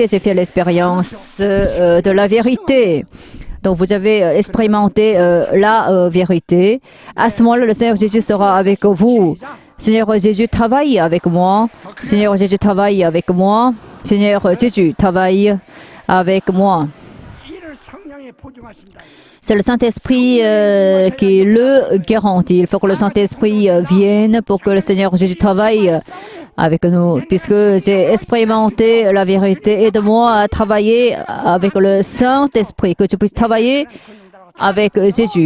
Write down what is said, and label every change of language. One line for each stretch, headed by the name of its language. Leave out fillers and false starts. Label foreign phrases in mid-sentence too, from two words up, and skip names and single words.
French: J'ai fait l'expérience de la vérité. Donc vous avez expérimenté la vérité. À ce moment-là, le Seigneur Jésus sera avec vous. Seigneur Jésus travaille avec moi. Seigneur Jésus travaille avec moi. Seigneur Jésus travaille avec moi.
Korean: 이를 성령에 보증하신다.
French: C'est le Saint-Esprit qui le garantit. Il faut que le Saint-Esprit vienne pour que le Seigneur Jésus travaille avec nous. Puisque j'ai expérimenté la vérité, aide-moi à travailler avec le Saint-Esprit, que tu puisses travailler avec Jésus.